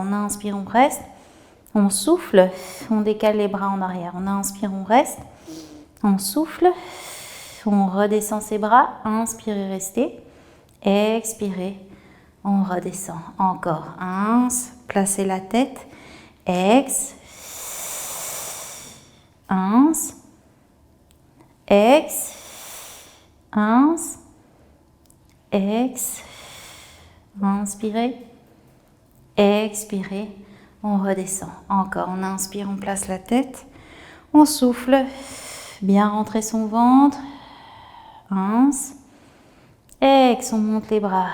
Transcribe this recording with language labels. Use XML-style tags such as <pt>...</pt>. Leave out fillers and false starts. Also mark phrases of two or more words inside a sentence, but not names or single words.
<fr>On inspire, on reste, on souffle, on décale les bras en arrière. On inspire, on reste, on souffle, on redescend ses bras, inspirez, restez, expirez. On redescend. Encore. Ins. Placez la tête. Ex. Ins. Ex. Ins. Ex. Inspirez. Expirez. On redescend. Encore. On inspire. On place la tête. On souffle. Bien rentrer son ventre. Ins. Ex. On monte les bras.</fr>